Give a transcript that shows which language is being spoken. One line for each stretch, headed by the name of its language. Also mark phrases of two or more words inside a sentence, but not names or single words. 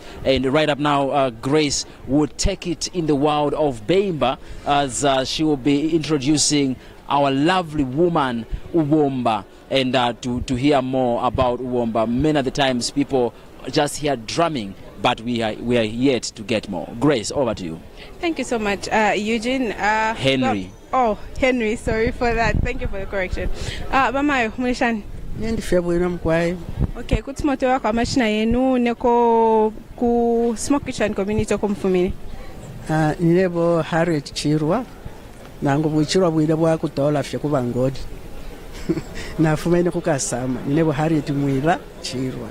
English: And right up now, Grace would take it in the world of Bemba, as she will be introducing our lovely woman Uwomba, and to hear more about Uwomba. Many of the times people just hear drumming, but we are yet to get more. Grace, over to you. Thank you so much, Eugene. Henry. Henry, sorry for that. Thank you for the correction.
Bemba: Bamayo, Mulishan. Okay, kutumotewa kwa machina yenu neko ku Small Christian Community kumfumini. Nilebo Harriet Chirwa nangu buchirwa bwile bwa kutola fye kuba ngodi. Nafumene kukasama nilebo Harriet Mwira Chirwa.